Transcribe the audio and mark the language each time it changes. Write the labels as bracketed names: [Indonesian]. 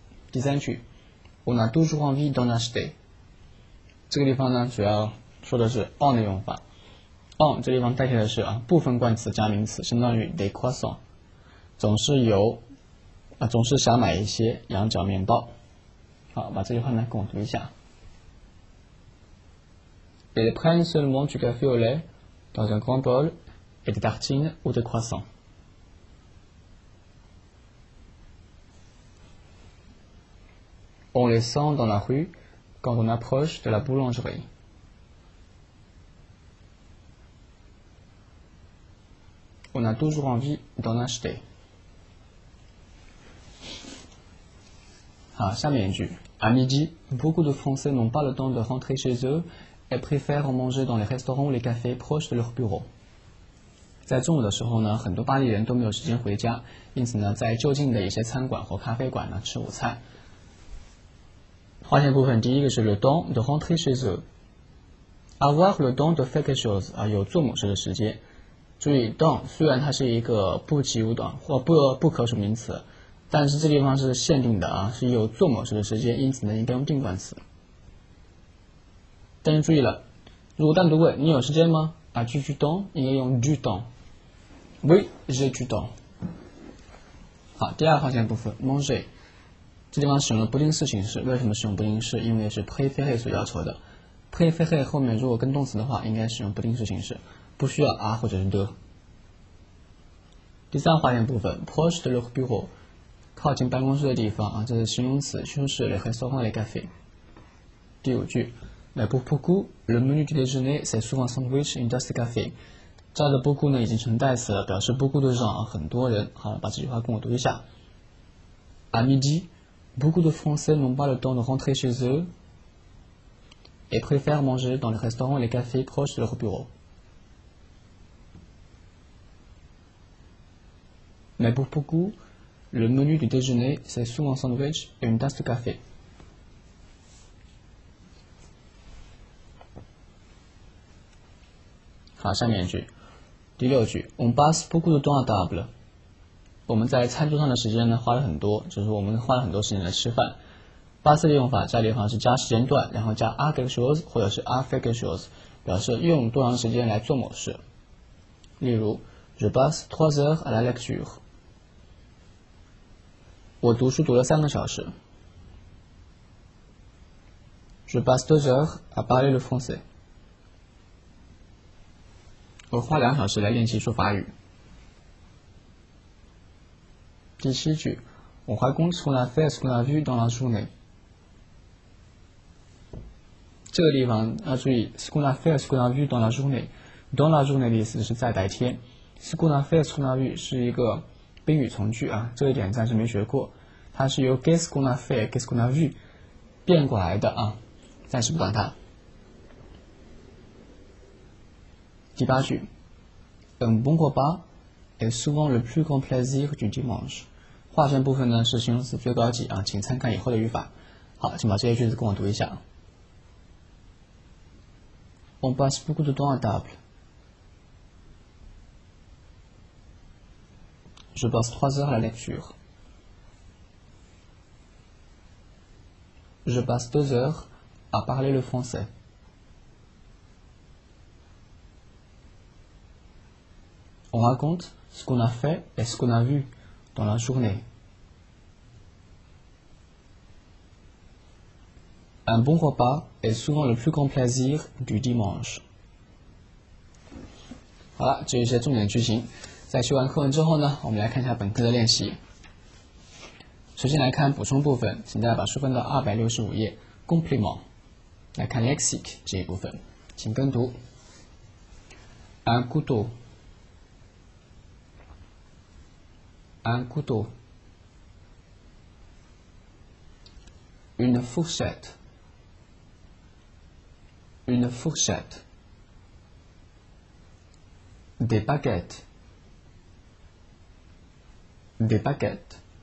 [Chinese] 第三句 [French] On a toujours envie d'en acheter。 [Chinese] 这个地方呢主要说的是 on 的用法。on 这地方代替的是部分冠词加名词，相当于 [French] des croissants， [Chinese] 总是想买一些羊角面包。好，把这句话呢跟我读一下。 [French] Ils prennent seulement du café au lait dans un grand bol et des tartines ou des croissants。 On les sent dans la rue quand on approche de la boulangerie。 On a toujours envie d'en acheter。 [Chinese] 好，下面一句 [French] À midi, beaucoup de Français n'ont pas le temps de rentrer chez eux et préfèrent en manger dans les restaurants ou les cafés proches de leur bureau。 [Chinese] 在中午的时候呢，很多巴黎人都没有时间回家，因此呢，在就近的一些餐馆或咖啡馆呢吃午餐。划线部分，第一个是 [French] le temps de rentrer chez eux。Avoir le temps de faire quelque chose [Chinese] 有做某事的时间。注意 temps 虽然它是一个不及物短或不可数名词，但是这地方是限定的是有做某事的时间，因此呢应该用定冠词。但是注意了，如果单独问你有时间吗？ [French] tu du temps [Chinese] 应该用 du temps。 [French] Oui, j'ai du temps。 [Chinese] 好，第二划线部分 manger， 这地方使用了不定式形式。为什么使用不定式？因为是 préférer 所要求的。préférer 后面如果跟动词的话，应该使用不定式形式，不需要或者是的。第三划线部分 [French] proche de leur bureau， [Chinese] 靠近办公室的地方这是形容词，修饰 les restaurants et les cafés。第五句 [French] Mais pour beaucoup, le menu du déjeuner c'est souvent un sandwich et une tasse de café。 [Chinese] 这儿的 beaucoup 呢已经成代词了，表示 [French] beaucoup de gens [Chinese] 很多人。好，把这句话跟我读一下。 [French] À midi， Beaucoup de Français n'ont pas le temps de rentrer chez eux et préfèrent manger dans les restaurants et les cafés proches de leur bureau. Mais pour beaucoup, le menu du déjeuner, c'est souvent un sandwich et une tasse de café. [Chinese] 好，下面一句，第6句 [French] On passe beaucoup de temps à table。 [Chinese] 我们在餐桌上的时间呢花了很多，就是我们花了很多时间来吃饭。 passe 的用法，这里的话是加时间段，然后加 [French] à quelque chose [Chinese] 或者是 [French] à faire quelque chose， [Chinese] 表示用多长时间来做某事。例如 [French] Je passe 3 heures à la lecture。 [Chinese] 我读书读了3个小时。 [French] Je passe 2 heures à parler le français。 [Chinese] 我花2小时来练习说法语。 [French] 第7句 On raconte ce qu'on a fait et ce qu'on a vu dans la journée。 [Chinese] 这个地方要注意 [French] ce qu'on a fait et ce qu'on a vu dans la journée。dans la journée [Chinese] 的意思是在白天。 [French] ce qu'on a fait et ce qu'on a vu [Chinese] 是一个宾语从句啊，这一点暂时没学过。它是由 [French] qu'est-ce qu'on a fait qu'est-ce qu'on a vu [Chinese] 变过来的啊，暂时不管它。第8句 [French] Un bon repas est souvent le plus grand plaisir du dimanche。 [Chinese] 划线部分呢是形容词最高级啊，请参看以后的语法。好，请把这些句子跟我读一下。 [French] On passe beaucoup de temps à table. Je passe 3 heures à la lecture. Je passe 2 heures à parler le français. On raconte ce qu'on a fait et ce qu'on a vu dans la journée. Un bon repas est souvent le plus grand plaisir du dimanche. [Chinese] 好了，这一些重点句型。在学完课文之后呢，我们来看一下本课的练习。首先来看补充部分，请大家把书翻到265页 ，complément 来看 lexique 这一部分，请跟读。 [French] Un couteau, un couteau, une fourchette, une fourchette, des baguettes, des baguettes,